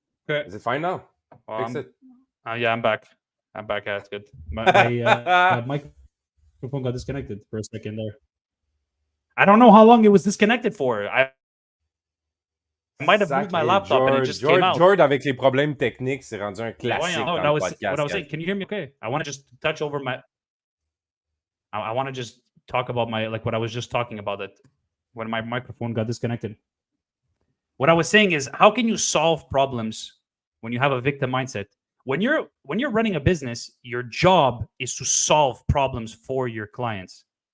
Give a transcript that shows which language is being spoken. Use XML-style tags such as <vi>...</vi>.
<en>Okay. Is it fine now? Fix it. Yeah, I'm back. Yeah, it's good. My microphone got disconnected for a second there. I don't know how long it was disconnected for. I might have moved my laptop and it just came out.</en> <fr>George, avec les problèmes techniques, c'est rendu un classique dans le podcast.</fr> <en>What I was saying, can you hear me okay? I want to just touch over my... I want to just talk about what I was just talking about, that when my microphone got disconnected. What I was saying is, how can you solve problems when you have a victim mindset? When you're running a business, your job is to solve problems for your clients.</en>